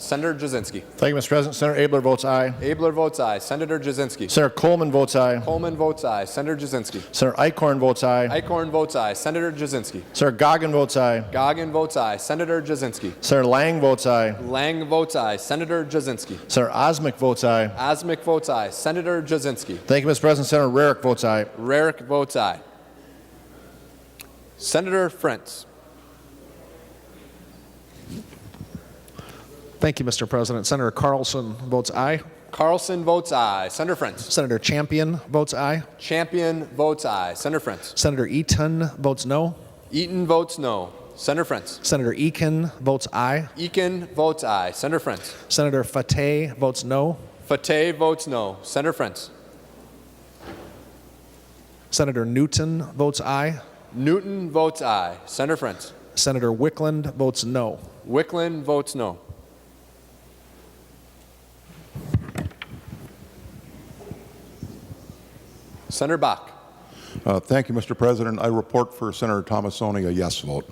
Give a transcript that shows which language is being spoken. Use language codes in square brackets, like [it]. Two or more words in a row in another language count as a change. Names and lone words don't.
[en] Senator Jasinski. Thank you, Mr. President. Senator Abler votes aye. Abler votes aye. Senator Jasinski. Senator Coleman votes aye. Coleman votes aye. Senator Jasinski. Senator Eichhorn votes aye. Eichhorn votes aye. Senator Jasinski. Senator Goggin votes aye. Goggin votes aye. Senator Jasinski. Senator Lang votes aye. Lang votes aye. Senator Jasinski. Senator Osmic votes aye. Osmic votes aye. Senator Jasinski. Thank you, Mr. President. Senator Rarick votes aye. Rarick votes aye. Senator Frentz. Thank you, Mr. President. Senator Carlson votes aye. Carlson votes aye. Senator Frentz. Senator Champion votes aye. Champion votes aye. Senator Frentz. Senator Eaton votes no. Eaton votes no. Senator Frentz. Senator Eakin votes aye. Eakin votes aye. Senator Frentz. Senator Fateh votes no. Fateh votes no. Senator Frentz. Senator Newton votes aye. Newton votes aye. Senator Frentz. Senator Wickland votes no. Wickland votes no. Senator Bach. Thank you, Mr. President. I report for Senator Tomassoni a yes vote.